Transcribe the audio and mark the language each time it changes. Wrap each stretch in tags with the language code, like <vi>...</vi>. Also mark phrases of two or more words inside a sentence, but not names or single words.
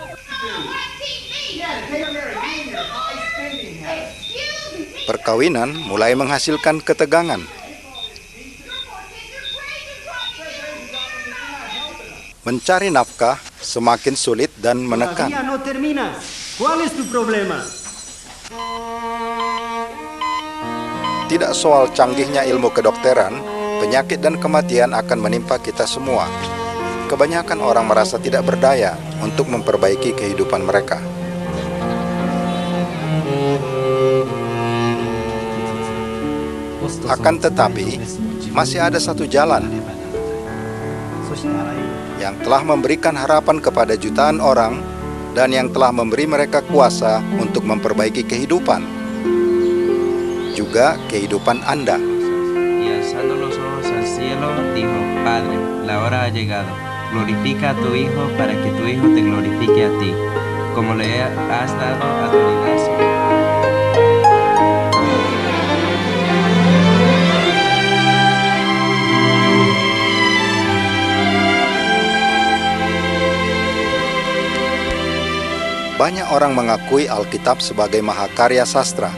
<id>Perkawinan mulai menghasilkan ketegangan. Mencari nafkah semakin sulit dan menekan.</id> <es>No terminas. ¿Cuál es tu problema?</es> <id>Tidak soal canggihnya ilmu kedokteran, penyakit dan kematian akan menimpa kita semua. Kebanyakan orang merasa tidak berdaya untuk memperbaiki kehidupan mereka. Akan tetapi, masih ada satu jalan yang telah memberikan harapan kepada jutaan orang dan yang telah memberi mereka kuasa untuk memperbaiki kehidupan, juga kehidupan Anda.</id> <es>Y alzando los ojos al cielo, dijo, Padre, la hora ha llegado. Glorifica a tu Hijo para que tu Hijo te glorifique a ti, como le has dado autoridad sobre.</es> <id>Banyak orang mengakui Alkitab sebagai mahakarya sastra.</id>